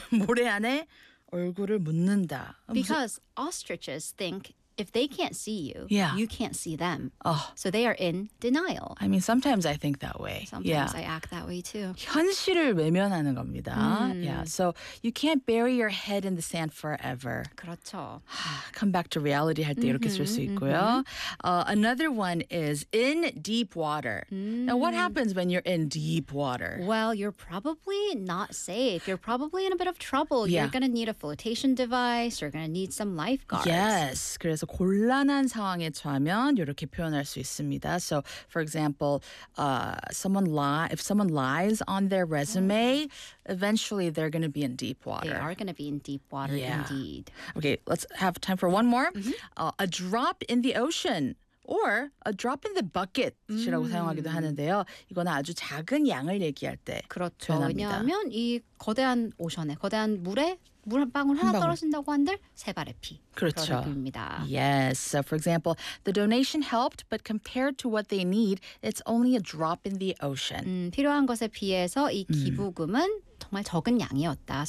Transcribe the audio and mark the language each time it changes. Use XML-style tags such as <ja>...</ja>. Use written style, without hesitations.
<ko>모래 안에 얼굴을 묻는다.</ko> <en>Because ostriches think if they can't see you, yeah. you can't see them. Oh. So they are in denial. I mean, sometimes I think that way. Sometimes I act that way too.</en> <ko>현실을 외면하는 겁니다.</ko> <en>Yeah. So you can't bury your head in the sand forever.</en> <ko>그렇죠.</ko> <en>Come back to reality</en> <ko>할 때 이렇게 쓸 수 있고요.</ko> <en>Another one is in deep water. Now, what happens when you're in deep water? Well, you're probably not safe. You're probably in a bit of trouble. Yeah. You're going to need a flotation device. You're going to need some lifeguards.</en> <ko>Yes, 그래서 곤란한 상황에 처하면 이렇게 표현할 수 있습니다.</ko> <en>So, for example, if someone lies on their resume, eventually they're going to be in deep water. They are going to be in deep water, indeed. Okay, let's have time for one more. A drop in the ocean. Or a drop in the bucket이라고</en> <ko>사용하기도 하는데요. 이거는 아주 작은 양을 얘기할 때 그렇죠. 변합니다. 왜냐하면 이 거대한 오션에, 거대한 물에 물 한 방울 하나 떨어진다고 한들 세 발의 피. 그렇죠. 그렇습니다.</ko> <en>Yes. So for example, the donation helped, but compared to what they need, it's only a drop in the ocean.</en> <ko>필요한 것에 비해서 이 기부금은 정말 적은 양이었다.</ko>